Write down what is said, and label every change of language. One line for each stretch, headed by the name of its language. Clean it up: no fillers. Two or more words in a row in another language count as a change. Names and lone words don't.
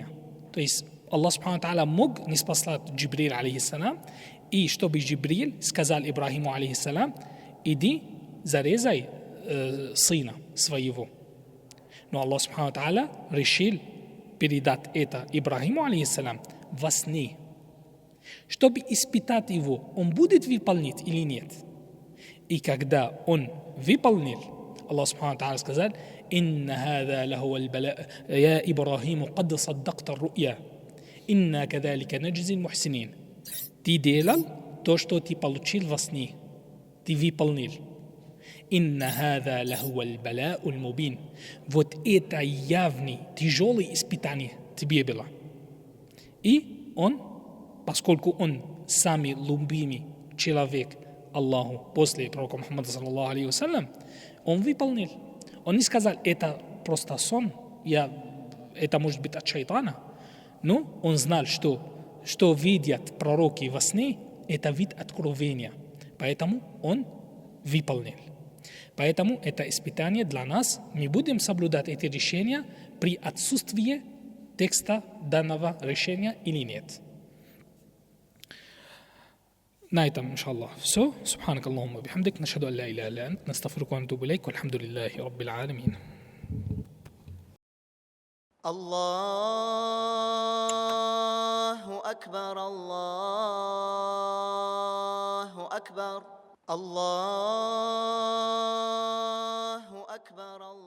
Russian: То есть Аллах
Arabic: سبحانه تعالى
Russian: мог не спаслать Джибриль, алейхиссалям, и чтобы Джибриль сказал Ибрахиму, алейхиссалям: иди зарезай сына своего. Но Аллах
Arabic: سبحانه تعالى
Russian: решил передать это Ибрахиму, алейхиссалям, во сне. Чтобы испытать его, он будет выполнять или нет. И когда он выполнил,
Arabic: الله سبحانه تعالى сказал: «إن هذا لهو البلاء, يا إبراهيم قد صدقت الرؤيا, إنا كذلك نجزي المحسنين».
Russian: Ты делал то, что ты получил во сне. Ты выполнил.
Arabic: «إن هذا لهو البلاء المبين».
Russian: Вот это явный, тяжелый испытание тебе было. И он, поскольку он самый любимый человек Аллаху после пророка Мухаммада
Arabic: صلى الله عليه وسلم,
Russian: он выполнил. Он не сказал, это просто сон, это может быть от шайтана. Но он знал, что видят пророки во сне, это вид откровения. Поэтому он выполнил. Поэтому это испытание для нас. Мы будем соблюдать эти решения при отсутствии текста данного решения или нет. На этом, иншаллах, все.
Arabic: سبحانك اللهم بحمدك. نشهد أن لا إله إلا أنت. نستغفرك ونتوب إليك. والحمد لله رب العالمين. الله أكبر الله أكبر الله أكبر